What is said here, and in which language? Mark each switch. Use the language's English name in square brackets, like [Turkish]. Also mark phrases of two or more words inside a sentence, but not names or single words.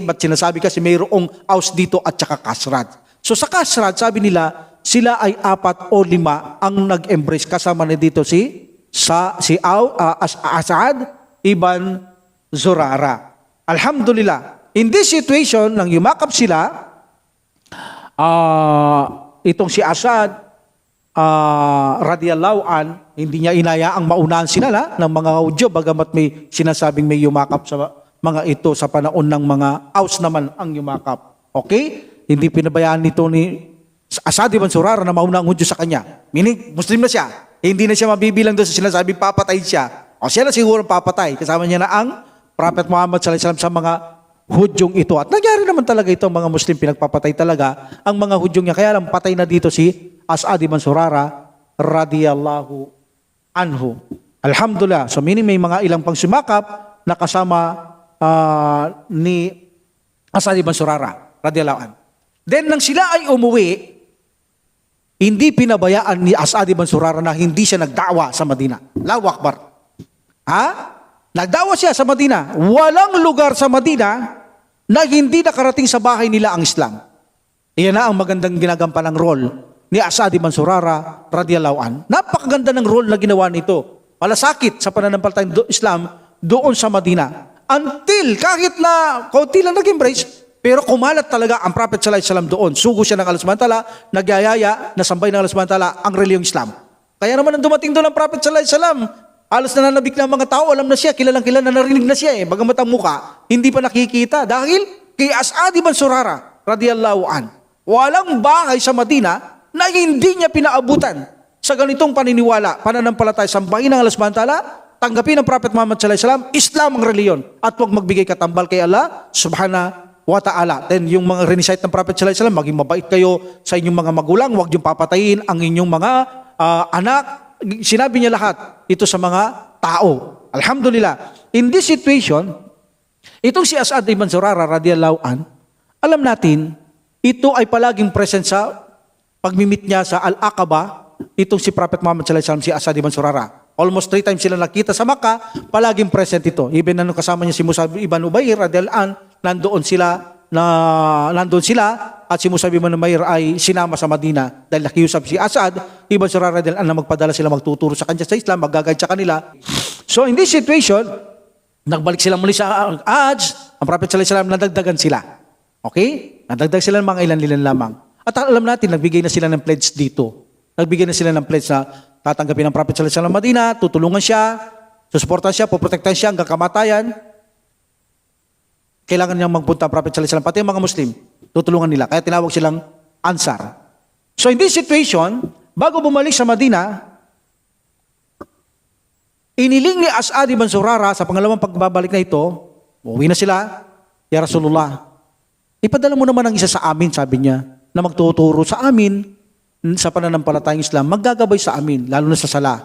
[Filipino] Ba't sinasabi kasi mayroong Aus dito at saka Kasraj. So sa Kasraj, sabi nila, sila ay 4 o 5 ang nag-embrace. Kasama na dito si Asad ibn Zurara. Alhamdulillah. [English] In this situation, [Filipino] nang yumakap sila, itong si Asad, [Arabic] radiyallahu an, [Filipino] hindi niya inayaang maunahan sila ng mga Hudyo, bagamat may sinasabing may yumakap sa mga ito sa panahon ng mga Aus naman ang yumakap. Okay? Hindi pinabayaan nito ni Asad ibn Zurara na mauna ang Hudyo sa kanya. Meaning, Muslim na siya. Hindi na siya mabibilang doon sa sinasabing papatay siya. O siya na siguro papatay. Kasama niya na ang Prophet Muhammad [Arabic] sallallahu alaihi wasallam [Filipino] sa mga Hudyong ito. At nangyari naman talaga ito, mga Muslim pinagpapatay talaga ang mga Hudyong niya. Kaya lang patay na dito si Asad ibn Zurara [Arabic] radiyallahu anhu. [Filipino] Alhamdulillah. So meaning may mga ilang pang sumakap na kasama ni Asad ibn Zurara [Arabic] radiyallahu anhu. [Filipino] Then nang sila ay umuwi, hindi pinabayaan ni Asad ibn Zurara na hindi siya nagdawa sa Madina. [Arabic] Allahu Akbar. [Filipino] Nagdawa siya sa Madina. Walang lugar sa Madina na hindi nakarating sa bahay nila ang Islam. Iyan na ang magandang ginagampan ng role ni Asad ibn Zurara [Arabic] radiyallahu an. [Filipino] Napakaganda ng role na ginawa nito. Malasakit sa pananampalatayang Islam doon sa Madina. Until kahit na kaunti lang nag-embrace, pero kumalat talaga ang Prophet [Arabic] sallallahu alaihi wasallam [Filipino] doon. Sugo siya ng Allah [Arabic] subhanahu wa ta'ala, [Filipino] nagyayaya, nasambay ng Allah [Arabic] subhanahu wa ta'ala [Filipino] ang reliyong Islam. Kaya naman nang dumating doon ang Prophet [Arabic] sallallahu alaihi wasallam, [Filipino] alos nananabik na mga tao, alam na siya, kilalang kilala, narinig na siya bagamat ang muka, hindi pa nakikita. Dahil kay Asad ibn Zurara, [Arabic] radiyallahu an, [Filipino] walang bahay sa Madina na hindi niya pinaabutan sa ganitong paniniwala, pananampalataya, sambahin ng Allah [Arabic] subhanahu wa ta'ala, [Filipino] tanggapin ng Prophet Muhammad [Arabic] sallallahu alaihi wasallam, [Filipino] Islam ang reliyon, at huwag magbigay katambal kay Allah [Arabic] subhanahu wa ta'ala. [Filipino] Then yung mga renicite ng Prophet [Arabic] sallallahu alaihi wasallam, [Filipino] maging mabait kayo sa inyong mga magulang, huwag niyong papatayin ang inyong mga anak. Sinabi niya lahat ito sa mga tao. [English] Alhamdulillah. In this situation, [Filipino] itong si Asad ibn Zurara [Arabic] radiyallahu an, [Filipino] alam natin, ito ay palaging present sa pagmimit niya sa Al-Aqaba, itong si Prophet Muhammad [Arabic] sallallahu alaihi wasallam, [Filipino] si Asad ibn Zurara. Almost 3 times sila nakita sa Makkah, palaging present ito. Even na kasama niya si Musab ibn Umayr [Arabic] radiyallahu an, [Filipino] nandoon sila at si Musab ibn Umayr ay sinama sa Madina dahil nakiusap si Asad ibn Zurara [Arabic] radiyallahu an [Filipino] na magpadala sila, magtuturo sa kanya sa Islam, mag-guide sa kanila. [English] So in this situation, [Filipino] nagbalik sila muli sa Hajj, ang Prophet [Arabic] sallallahu alaihi wasallam, [Filipino] nadagdagan sila. Okay? Nadagdag sila ng mga ilan lamang. At alam natin, nagbigay na sila ng pledge dito. Nagbigay na sila ng pledge na tatanggapin ng Prophet [Arabic] sallallahu alaihi wasallam [Filipino] Madina, tutulungan siya, susuportahan siya, poprotektahan siya hanggang kamatayan. Kailangan niyang magpunta ang Prophet [Arabic] sallallahu alaihi wasallam, [Filipino] pati yung mga Muslim, tutulungan nila. Kaya tinawag silang Ansar. [English] So in this situation, [Filipino] bago bumalik sa Madina, iniling ni Asad ibn Zurara sa pangalawang pagbabalik na ito, uwi na sila, [Arabic] Ya Rasulullah, [Filipino] ipadala mo naman ang isa sa amin, sabi niya, na magtuturo sa amin sa pananampalatayang Islam, maggagabay sa amin, lalo na sa sala.